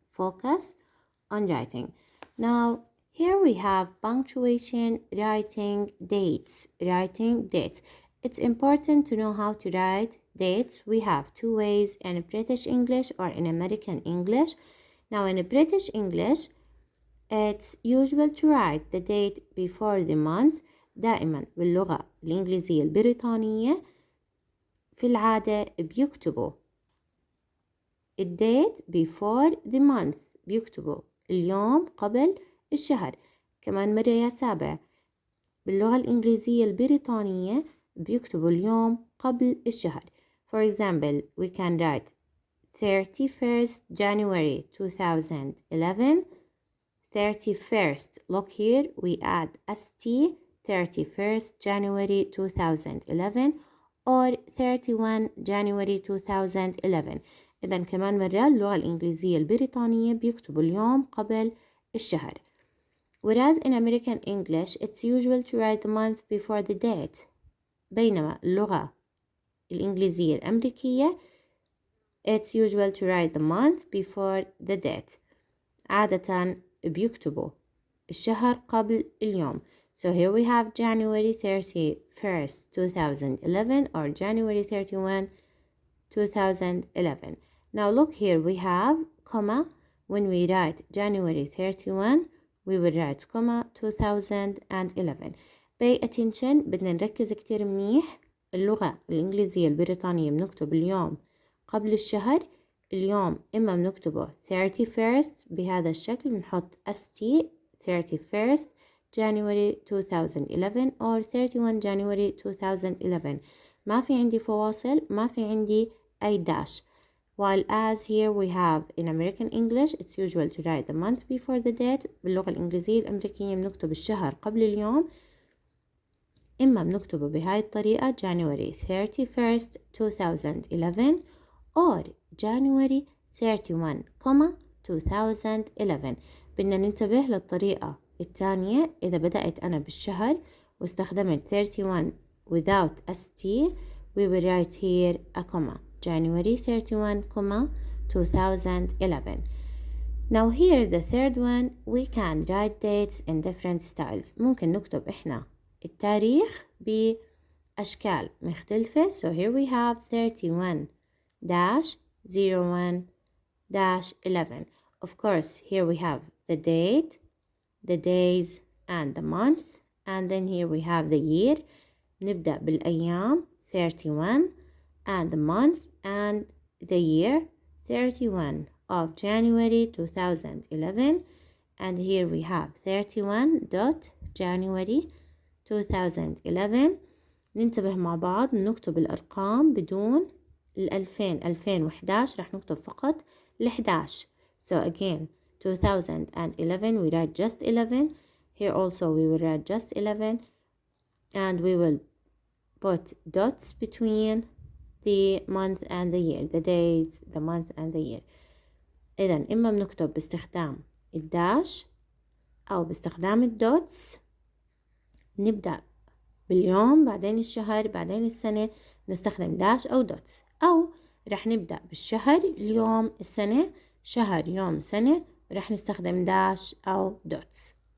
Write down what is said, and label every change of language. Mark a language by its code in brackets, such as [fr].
[en] Focus on writing. Now, here we have punctuation, writing dates. Writing dates. It's important to know how to write dates. We have two ways, in British English or in American English. Now, in British English, it's usual to write the date before the month. [ar] دائما باللغة الإنجليزية البريطانية في العادة بيكتبوا الديت [en] before the month، [ar] بيكتبوا اليوم قبل الشهر. كمان مرة يا سابع، باللغة الإنجليزية البريطانية بيكتبوا اليوم قبل الشهر. [en] For example, we can write 31st January 2011. 31st, look here, we add ST, 31st January 2011 or 31 January 2011. [ar] إذا كمان مرة اللغة الإنجليزية البريطانية بيكتبوا اليوم قبل الشهر. [en] Whereas in American English, it's usual to write the month before the date. [ar] بينما اللغة الإنجليزية الأمريكية, [en] it's usual to write the month before the date. [ar] عادة بيكتبوا الشهر قبل اليوم. [en] So here we have January 31st, 2011 or January 31, 2011. Now look here, we have comma. When we write January 31, we will write comma 2011. Pay attention، [ar] بدنا نركز كتير منيح. اللغة الإنجليزية البريطانية بنكتب اليوم قبل الشهر. اليوم إما بنكتبه 31st بهذا الشكل، بنحط ST 31st [en] January 2011 or 31 January 2011. [ar] ما في عندي فواصل، ما في عندي أي dash. [en] While as here we have in American English, it's usual to write the month before the date. [ar] باللغة الإنجليزية الأمريكية بنكتب الشهر قبل اليوم. إما بنكتبه بهاي الطريقة [en] January 31st 2011 or January 31, 2011. [ar] بدنا ننتبه للطريقة الثانية. إذا بدأت أنا بالشهر واستخدمت [en] 31 without ST, we will write here a comma. January 31, 2011. Now here the third one, we can write dates in different styles. [ar] ممكن نكتب إحنا التاريخ بأشكال مختلفة. [en] So here we have 31-01-11. Of course, here we have the date, the days, and the month. And then here we have the year. [ar] نبدأ بالأيام [en] 31 and the month and the year 31 of January 2011. And here we have 31 January 2011. [ar] ننتبه مع بعض، نكتب الأرقام بدون 2011 رح نكتب فقط 11. [en] So again 2011 we write just 11. Here also we will write just 11 and we will put dots between the month and the year, the days, the month and the year. [ar] إذن إما بنكتب باستخدام الداش أو باستخدام الدوتس. نبدأ باليوم بعدين الشهر بعدين السنة نستخدم داش أو دوتس، أو رح نبدأ بالشهر اليوم السنة شهر يوم سنة رح نستخدم داش أو دوتس.